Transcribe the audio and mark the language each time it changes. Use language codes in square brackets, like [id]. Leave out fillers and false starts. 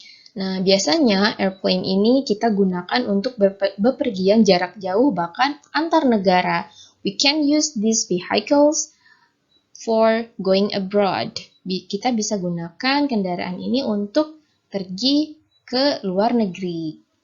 [id] Nah, biasanya airplane ini kita gunakan untuk bepergian jarak jauh bahkan antar negara. [en] We can use these vehicles for going abroad. [id] Kita bisa gunakan kendaraan ini untuk pergi ke luar negeri.